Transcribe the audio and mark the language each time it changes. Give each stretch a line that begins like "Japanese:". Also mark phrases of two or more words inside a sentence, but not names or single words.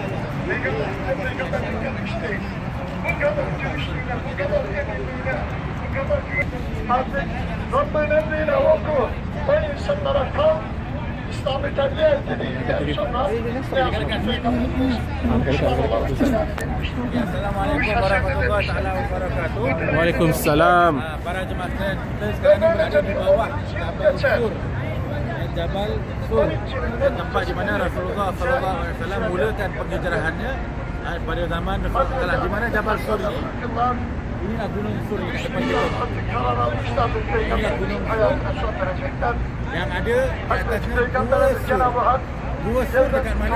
Turkish: Peygamberimize gelmiş değil. Bu kadar dürüstlüğüne, bu kadar eminliğine, bu kadar artık Rabbin emriyle oku. O insanlara kal, İslam'ı tebliğ et dedikten sonra ne yapacak Peygamberimiz?
Arabic: السلام عليكم ورحمة الله وبركاته. Waalaikumsalam.
Malay: Para jemaah sekalian, kita sekarang ini berada di bawah Jabal Sur, Jabal Rasul dan tempat di mana Rasulullah SAW mulakan penghijrahannya pada zaman Rasulullah. Di mana Jabal Sur ini? Inilah Gunung Sur di depan kita. Inilah Gunung Sur yang ada di atasnya Gua Sur dekat mana?